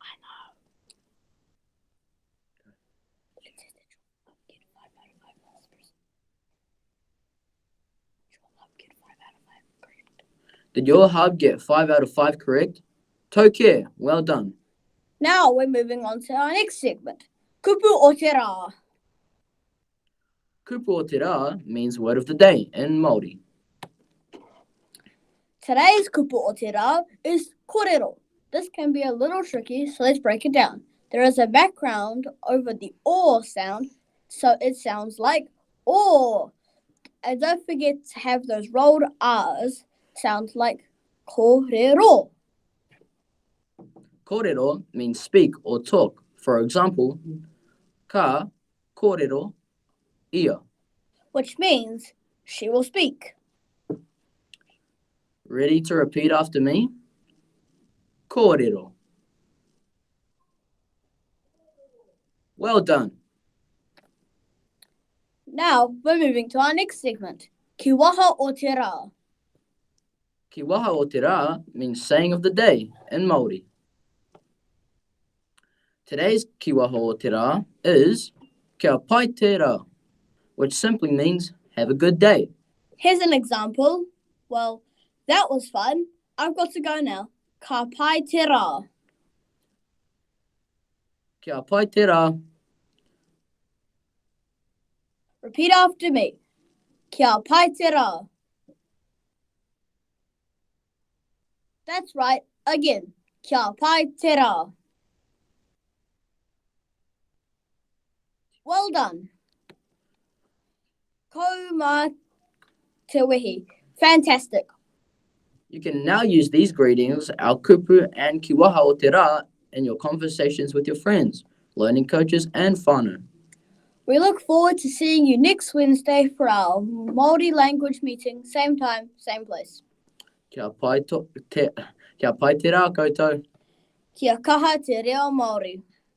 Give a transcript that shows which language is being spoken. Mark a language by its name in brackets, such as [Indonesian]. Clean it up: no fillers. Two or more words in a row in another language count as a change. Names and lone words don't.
[English] Did your hub get 5 out of 5 correct? Tokē, well done. Now we're moving on to our next segment. [Māori] Kupu o te rā. Kupu o te rā [English] means word of the day in Māori. Today's [Māori] kupu o te rā [English] is kōrero. This can be a little tricky, so let's break it down. There is a background over the o sound, so it sounds like o. And don't forget to have those rolled r's sound like kōrero. Kōrero means speak or talk. For example, [Māori] ka kōrero ia. [English] Which means she will speak. Ready to repeat after me? Kōrero. Well done. Now we're moving to our next segment. [Māori] Ki waha o te rā. Ki waha o te rā [English] means saying of the day in Māori. Today's [Māori] ki waha o te rā [English] is [Māori] kia pai te rā, [English] which simply means have a good day. Here's an example. Well, that was fun. I've got to go now. [Māori] Ka pai te rā. Kia pai te rā. [English] Repeat after me. [Māori] Kia pai te rā. [English] That's right. Again. [Māori] Kia pai te rā. [English] Well done. [Māori] Ko mā te wehi. [English] Fantastic. You can now use these greetings, our kupu and [Māori] ki waha o te rā, [English] in your conversations with your friends, learning coaches, and whānau. We look forward to seeing you next Wednesday for our Māori language meeting. Same time, same place. [Māori] Kia pai te rā koutou. Kia kaha te reo Māori.